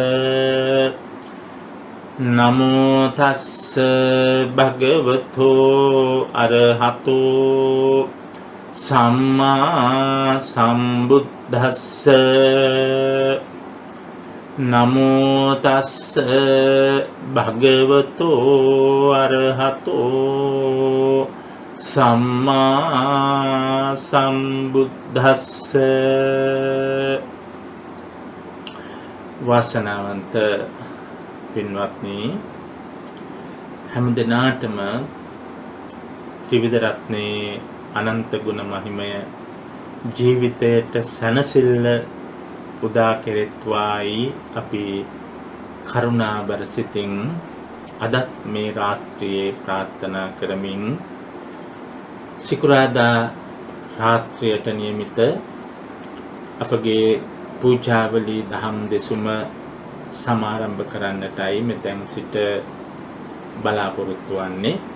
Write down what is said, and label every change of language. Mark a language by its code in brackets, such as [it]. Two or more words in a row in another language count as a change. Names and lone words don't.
[pi] නමෝ තස්ස භගවතු අරහතෝ සම්මා සම්බුද්දස්ස නමෝ තස්ස භගවතු අරහතෝ සම්මා සම්බුද්දස්ස. [si] වාසනාවන්ත පින්වත්නි, හැම දිනාටම ත්‍රිවිධ රත්නේ අනන්ත ගුණ මහිමය ජීවිතයට සැනසෙල්ල උදා කෙරෙත්වායි අපි කරුණාබර සිතින් අදත් මේ රාත්‍රියේ ප්‍රාර්ථනා කරමින් සිකුරාදා රාත්‍රියට නියමිත අපගේ පූජාවලි දහම් දෙසුම සමාරම්භ කරන්නටයි මෙතෙන් සිට බලාපොරොත්තු වන්නේ.